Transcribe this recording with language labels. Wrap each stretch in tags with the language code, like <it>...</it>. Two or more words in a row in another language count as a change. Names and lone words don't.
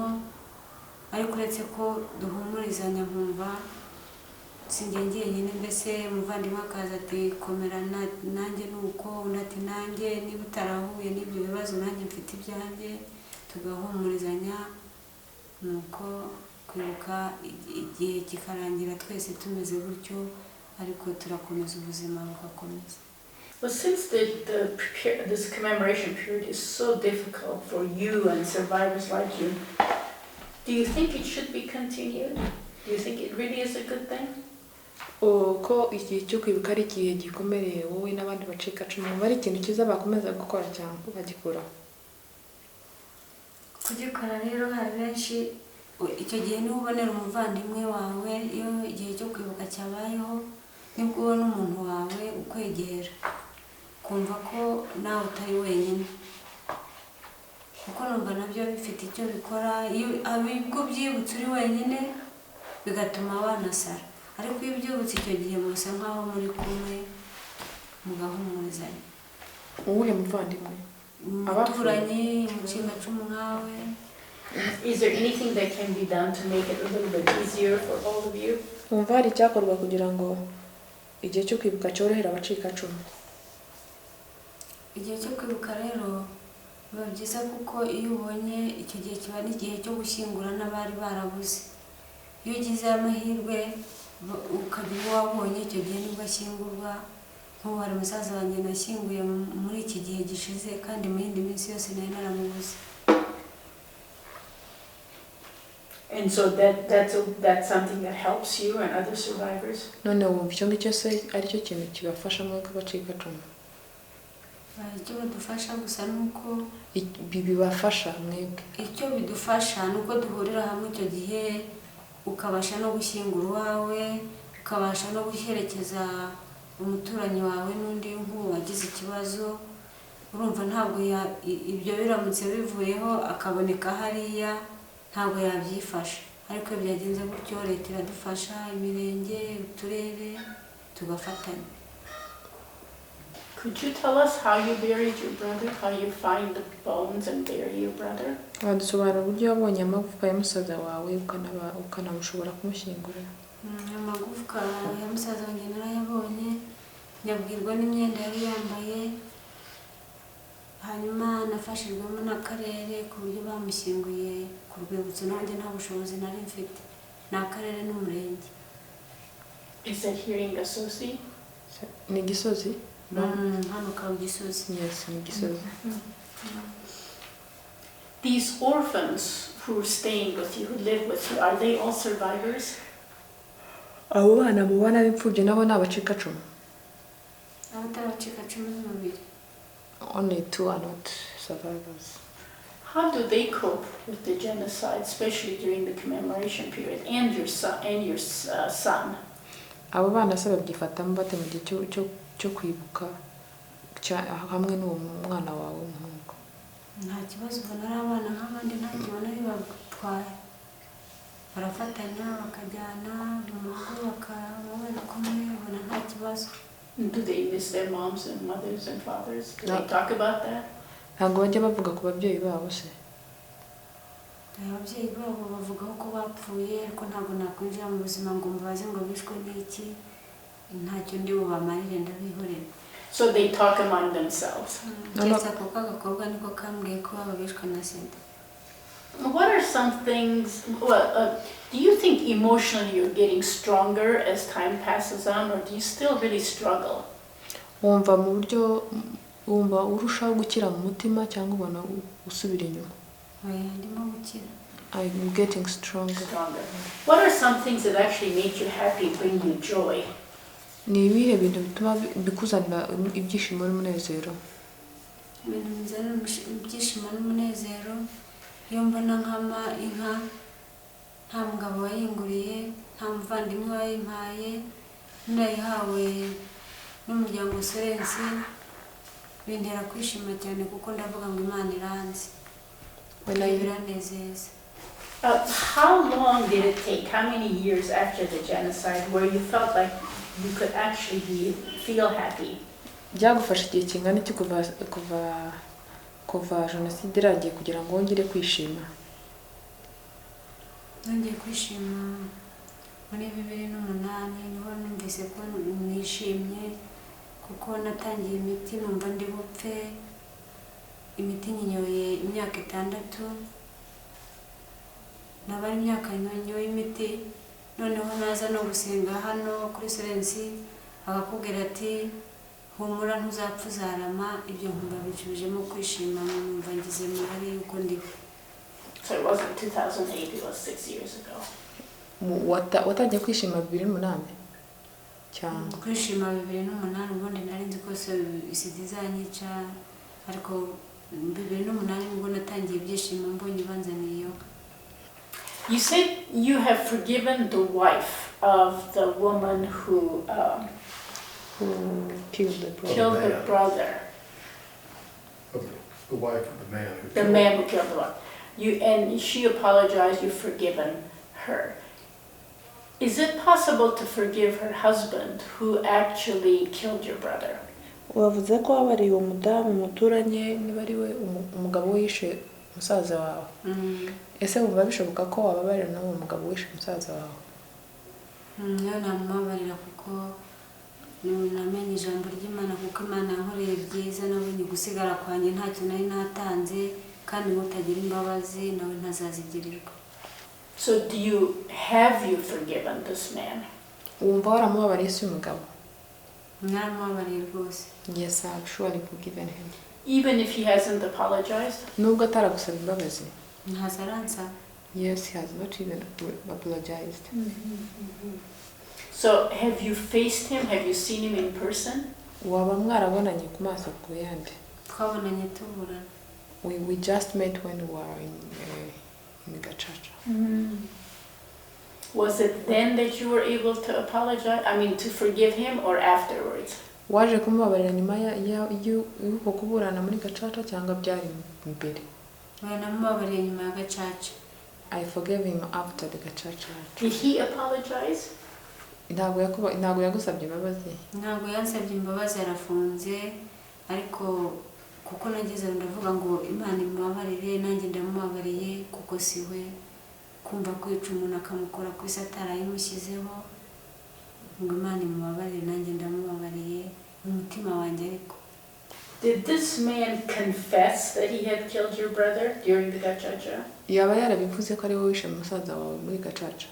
<rw>Ariko uretse ko duhumurizanya nkumva sinjye njyenyine, mbese umuvandimwe akaza ati komera nanjye nuko, undi ati nanjye niba utarahuye n'ibyo bibazo nanjye mfite ibyanjye, tugahumurizanya, nuko kwibuka igihe kikarangira twese tumeze gutyo, ariko turakomeza ubuzima bugakomeza.</rw> <en>Well, since this commemoration period is so difficult for you and survivors like you, do you think it should be continued? Do you think it really is a good thing?</en> <rw>ko igihe cyo kwibuka ari igihe gikomereye wowe n'abandi bacikacumu, bari ikintu cyiza bakomeza gukora cyangwa bagikora? Kugikora rero hari benshi, icyo gihe niba ubonera umuvandimwe wawe, iyo igihe cyo kwibuka cyabayeho nibwo ubona umuntu wawe ukwegera, kumva ko nawe utari wenyine, kuko numva nabyo bifite icyo bikora. Iyo ubwo byibutse uri wenyine bigatuma wanasara, ariko iyo byibutse icyo gihe musa nkaho muri kumwe mugahumurizanya. Uwuhe muvandimwe? Abaturanyi, umucikacumu nkawe.</rw> <en>Is there anything that can be done to make it a little bit easier for all of you?</en> <rw>Wumva hari icyakorwa kugira ngo igihe cyo kwibuka cyorohera abacikacumu? Igihe cyo kwibuka rero biba byiza kuko iyo ubonye icyo gihe kiba n'igihe cyo gushyingura n'abari barabuze. Iyo ugize amahirwe ukagira uwo wabonye, icyo gihe nibwo ashyingurwa. Nk'ubu hari umusaza wanjye nashyinguye muri iki gihe gishize, kandi mu yindi minsi yose nari naramubuze.</rw> <en>And so that's something that helps you and other survivors?</en> <rw>None wumva icyo ngicyo se ari cyo kintu kibafasha mwebwe abacikacumu? Icyo bidufasha gusa nuko bibafasha mwebwe, icyo bidufasha nuko duhurira hamwe icyo gihe, ukabasha no gushyingura uwawe, ukabasha no guherekeza umuturanyi wawe n'undi nk'uwo wagize ikibazo. Urumva ntabwo ibyo biramutse bivuyeho akaboneka hariya, ntabwo yabyifasha. ariko byagenze gutyo leta iradufasha imirenge uturere tugafatanya.</rw> <en>Could you tell us how you buried your brother, how you find the bones and bury your brother?</en> <rw>wadusobanura uburyo wabonye amagufwa ya musaza wawe ukanamushobora kumushyingura. Amagufwa ya musaza wanjye narayabonye, nyabwirwa n'imyenda yari yambaye, hanyuma nafashijwemo n'akarere ku buryo bamushyinguye ku rwibutso, nanjye nta bushobozi nari mfite, n'akarere n'umurenge.</rw> <en>Is that here in Gasozi?</en> <rw>Ni Gisozi? Hano ka Gisozi. Yes, ni Gisozi.</rw> <en>These orphans who are staying with you, who live with you, are they all survivors?</en> <rw>Abo bana mubana b'imfubyi nabo ni abacikacumu? Abatarabacikacumu ni babiri.</rw> <en>Only 2 are not survivors. How do they cope with the genocide, especially during the commemoration period, and your son?</en> <rw>Abo bana se babyifatamo bate mu gihe cyo kwibuka hamwe n'uwo mwana wawe w'umuhungu? Nta kibazo, ubona ari abana nk'abandi, nta kibona bibatwaye, barafatanya bakajyana mu rugo bakaba bari kumwe, ubona nta kibazo.</rw> <en>Do they miss their moms and mothers and fathers? Do they talk about that?</en> <rw>Ntabwo bajya bavuga ku babyeyi babo se? Ababyeyi babo bavugaho ko bapfuye, ariko ntabwo nakwinjira mu buzima ngo mbaze ngo bishwe n'iki, ntacyo ndi bubamarire ndabihorera.</rw> <en>So they talk among themselves.</en> <rw>Ndetse ako kagakobwa niko kambwiye ko baba bishwe na sida.</rw> <en>What are some things, do you think emotionally you're getting stronger as time passes on, or do you still really struggle?</en> <rw>Wumva mu buryo wumva urushaho gukira mu mutima cyangwa ubona usubira inyuma? Ndimo gukira.</rw> <en>I'm getting stronger. What are some things that actually make you happy, bring you joy?</en> <rw>Ni ibihe bintu bituma bikuzanira ibyishimo n'umunezero? Ibintu bizana ibyishimo n'umunezero, iyo mbona nkama inka nta mugabo wayinguriye, nta muvandimwe wayimpaye, nayihawe n'umuryango Sorensi, bintera kwishima cyane kuko ndavuga ngo Imana iranzi. Biranezeza.</rw> <en>How long did it take, how many years after the genocide where you felt like you could actually feel happy?</en> <rw>Byagufasha igihe kingana iki kuva jenoside iragiye kugira ngo wongere kwishima? Nongeye kwishima muri 2008 niho numvise ko nishimye kuko natangiye imiti numva ndi bupfe, imiti nyinyoye imyaka 6, nabari imyaka nyinyoye imiti, noneho naza no gusenga hano kuri Sorensi akakubwira ati humura ntuzapfa uzarama, ibyo nkumva bicujemo kwishima, numva ngize muri yuko ndi.</rw> <en>So it wasn't 2008, it was 6 years ago.</en> <rw>Watangiye kwishima 2008 cyangwa? Kwishima 2008 ubundi nari nzi ko isidi zanyica, ariko 2008 nibwo natangiye ibyishimo mbonye banzaniyeho.</rw> <en>You said you have forgiven the wife of the woman who killed her brother. The wife of the man who the man who killed the wife. And she apologized, you've forgiven her. Is it possible to forgive her husband who actually killed your brother?</en> <rw>Wavuze ko wabariye umudamu muturanye niba ari we umugabo wishe musaza wawe. Ese wumva bishoboka ko wababarira nawe umugabo wishe musaza wawe? Namubabarira kuko namenye ijambo ry'Imana, kuko Imana yankoreye byiza, nabonye gusigara kwanjye ntacyo nari natanze, kandi mutagira imbabazi nawe ntazazigirirwa.</rw> <en>So have you forgiven this man?</en> <rw>Wumva waramubabariye se umugabo? Naramubabariye rwose.</rw> <en>Yes, I've surely forgiven him. Even if he hasn't apologized?</en> <rw>Nubwo ataragusaba imbabazi? Ntazaransa.</rw> <en>Yes, he has not even apologized. So have you faced him? Have you seen him in person?</en> <rw>Waba mwarabonanye ku maso ku yandi? Twabonanye tuburana.</rw> <en>We just met when we were in Gacaca. Was it then that you were able to apologize? I mean, to forgive him, or afterwards?</en> <rw>Waje kumubabarira nyuma y'uko kuburana muri Gacaca cyangwa byari mbere? Namubabariye nyuma ya Gacaca.</rw> <en>I forgave him after the gacaca. Did he apologize?</en> <rw>Ntabwo yagusabye imbabazi. Ntabwo yansabye imbabazi, arafunze, ariko kuko nageze ndavuga ngo Imana imubabarire, nanjye ndamubabariye kuko siwe kumva kwica umuntu akamukora ku isi atarayimushyizeho, ngo Imana imubabarire nanjye ndamubabariye mu mutima wanjye. Ariko</rw> <en>Did this man confess that he had killed your brother during the gacaca?</en> <rw>Yaba yarabivuze ko ari wowe wishe musaza wawe muri gacaca?</rw>